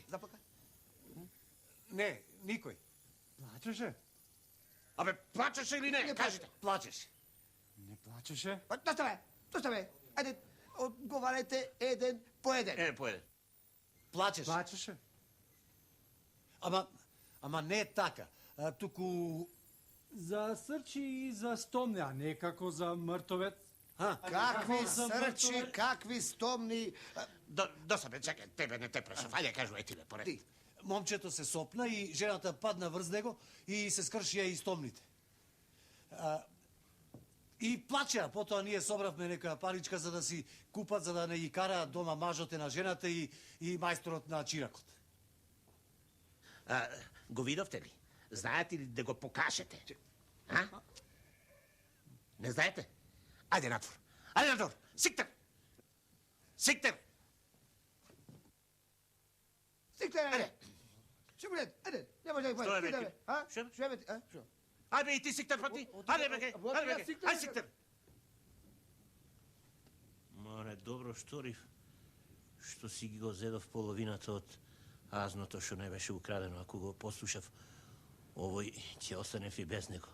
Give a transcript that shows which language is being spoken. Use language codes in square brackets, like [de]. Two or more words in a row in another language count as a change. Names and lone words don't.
[mk] Zaplaka? Не, никој. Плачеше? Абе, плачеш или не? Кажите. Plačeš. Не плачеше? Па, доста ме, ајде, одговарајте један по један. Pojede. Plačeš. Plačeše? Ама не така. Туку... За срчи и за стомне, а не како за мртовец. Какви срчи, какви стомни... Доса бе, чакай, тебе не те прашав. Ајде, кажувај ти бе, поред. Ти, момчето се сопна и жената падна врз него и се скршија и стомните. И плачеа, потоа ние собравме некоја паричка за да си купат, за да не ги караат дома мажоте на жената и мајсторот на чиракот. Го видовте ли? Знаете ли да го покажете? А? Не знаете? Ајде надвор. Ајде надвор. Сиктер! Сиктер! Сиктер, ajde. Што буде, ајде, не може да Што је, ih Beki? a? Što? Што је, а? Што? Ајде и ти Сиктер пати. Ајде беге. Ајде беге. Ајде Сиктер. Море, добро шторив што си ги го зедов половината од азното што не беше украдено. Ако го послушав, овој ќе останев и без него.